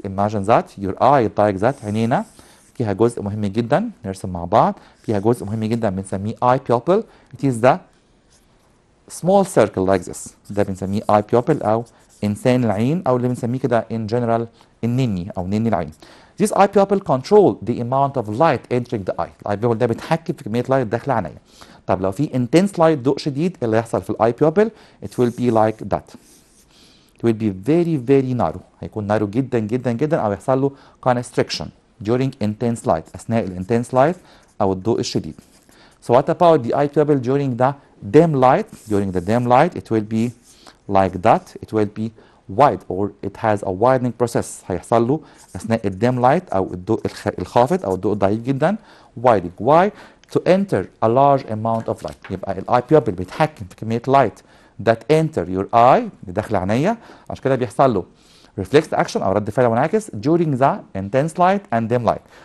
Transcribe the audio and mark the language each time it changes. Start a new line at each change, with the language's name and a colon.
Arabic: imagine that your eye like that، عينينا فيها جزء مهم جدا، نرسم مع بعض، فيها جزء مهم جدا بنسميه eye pupil. it is the small circle like this، ده بنسميه eye pupil او انسان العين او اللي بنسميه كده in general النني او نني العين.
English: This eye pupil control the amount of light entering the eye.
Arabic: الاي pupil ده بيتحكم في كميه لايت داخله عينيا. طب لو في intense light ضوء شديد، اللي هيحصل في الاي pupil it will be like that. It will be very narrow، هيكون narrow جدا جدا جدا او يحصل له constriction during intense light، اثناء الانتنس لايت او الضوء الشديد.
English: So what about the eye pupil during the dim light? During the dim light it will be like that.
Arabic: It will be wide or it has a widening process، هيحصل له اثناء الديم لايت او الضوء الخافت او الضوء الضعيف جدا widening.
English: why؟ to enter a large amount of light.
Arabic: يبقى الاي pupil بيتحكم في كميه لايت that enter your eye اللي داخل عينيا، عشان كده بيحصل له reflex action او رد فعل منعكس during the intense light and dim light.